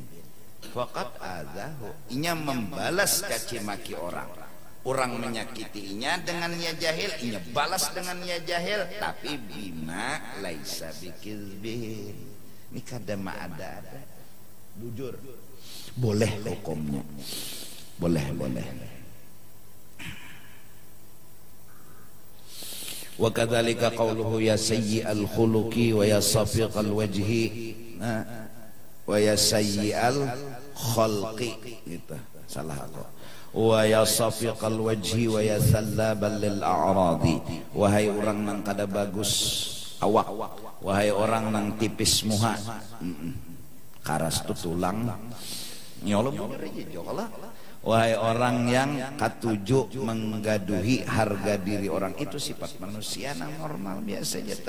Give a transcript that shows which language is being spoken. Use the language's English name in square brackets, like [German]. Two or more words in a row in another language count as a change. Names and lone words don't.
[Arabic] فقد آذاه, [Banjar] inya membalas caci maki orang. Orang menyakitinya dengan [Arabic] يا جاهل, [Banjar] inya balas dengan [Arabic] يا جاهل, [Banjar] tapi [Arabic] بما ليس بكذب. [Banjar] Ini kada ada. Bujur. Boleh hukumnya. Boleh. [Arabic] وكذلك قوله يا سيء الخلق ويا سفيق الوجه ويا سيء الخلق. [Banjar] Gitu. Salah aku. [Arabic] ويا سفيق الوجه ويا سلابا للأعراض. [Banjar] Wahai orang nang kada bagus awak, wahai orang nang tipis muha, karas tu tulang nyolong jolah. Wahai orang yang katuju menggaduhi harga diri orang, itu sifat manusia nang normal biasa jatah.